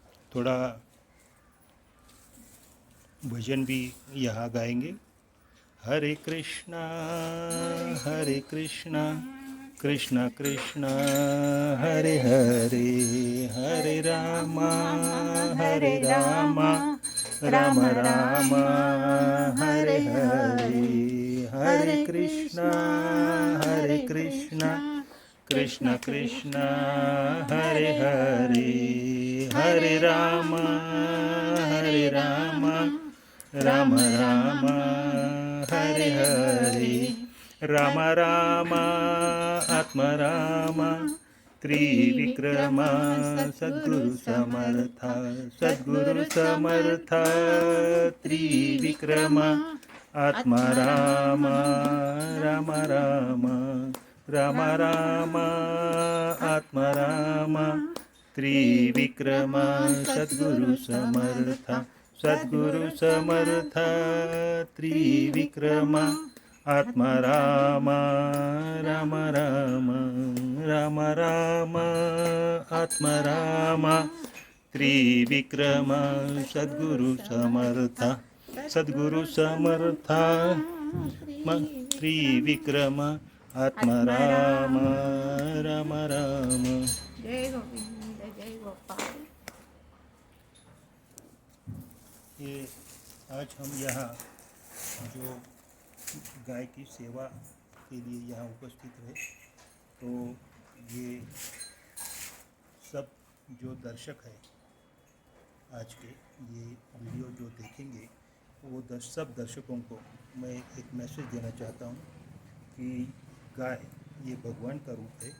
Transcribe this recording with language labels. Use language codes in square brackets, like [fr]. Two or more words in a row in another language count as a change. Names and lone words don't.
[hi] थोड़ा भजन भी यहाँ गाएंगे। [sa] हरे कृष्णा कृष्णा कृष्णा हरे हरे, हरे रामा राम राम हरे हरे, हरे कृष्णा कृष्णा कृष्णा हरे हरे, हरे राम राम राम हरे हरे, राम राम आत्मा राम त्रिविक्रमा सद्गुरु समर्थ त्रिविक्रमा आत्मा राम राम राम राम राम आत्मा राम त्रिविक्रमा सद्गुरु समर्थ त्रिविक्रमा आत्मा राम राम राम राम राम आत्मा राम त्रिविक्रमा सद्गुरु समर्थ त्रिविक्रमा आत्मा राम राम राम। [hi] जय गोविंद जय गोपाल। ये आज हम यहाँ जो गाय की सेवा के लिए यहाँ उपस्थित रहे, तो ये सब जो दर्शक है आज के ये वीडियो जो देखेंगे वो सब दर्शकों को मैं एक मैसेज देना चाहता हूँ कि गाय ये भगवान का रूप है।